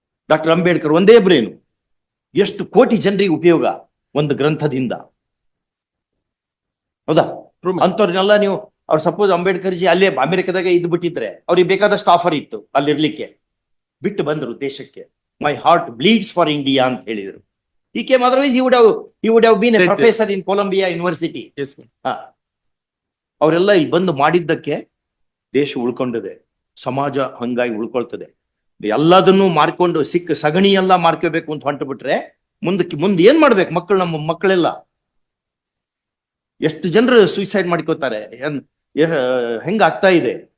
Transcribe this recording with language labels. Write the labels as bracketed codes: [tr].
[kn] Doctor Ambedkar ಒಂದೇ brain, ಎಷ್ಟು ಕೋಟಿ ಜನರಿಗೆ ಉಪಯೋಗ ಒಂದು ಗ್ರಂಥದಿಂದ. ಹೌದಾ? [en] True, my lord. [kn] ಅಂತವ್ರನ್ನೆಲ್ಲ ನೀವು ಅವ್ರು ಸಪೋಸ್ ಅಂಬೇಡ್ಕರ್ ಜಿ ಅಲ್ಲೇ ಅಮೆರಿಕದಾಗ ಇದ್ದು ಬಿಟ್ಟಿದ್ರೆ ಅವ್ರಿಗೆ ಬೇಕಾದಷ್ಟು ಆಫರ್ ಇತ್ತು ಅಲ್ಲಿರ್ಲಿಕ್ಕೆ, ಬಿಟ್ಟು ಬಂದ್ರು ದೇಶಕ್ಕೆ. [en] my heart bleeds for India [kn] ಅಂತ ಹೇಳಿದ್ರು. [en] He came otherwise he would have been a Right. professor in Columbia University. Yes, my lord. [kn] ಹಾ, ಅವರೆಲ್ಲ ಇಲ್ಲಿ ಬಂದು ಮಾಡಿದ್ದಕ್ಕೆ ದೇಶ ಉಳ್ಕೊಂಡಿದೆ, ಸಮಾಜ ಹಂಗಾಗಿ ಉಳ್ಕೊಳ್ತದೆ. ಎಲ್ಲದನ್ನು ಮಾರ್ಕೊಂಡು ಸಿಕ್ಕ ಸಗಣಿ ಎಲ್ಲ ಮಾರ್ಕೋಬೇಕು ಅಂತ ಹೊಂಟು ಬಿಟ್ರೆ ಮುಂದೆ ಏನ್ ಮಾಡ್ಬೇಕು ಮಕ್ಕಳು? ನಮ್ಮ ಮಕ್ಕಳೆಲ್ಲ ಎಷ್ಟು ಜನರು ಸೂಸೈಡ್ ಮಾಡ್ಕೋತಾರೆ, ಹೆಂಗ ಆಗ್ತಾ ಇದೆ?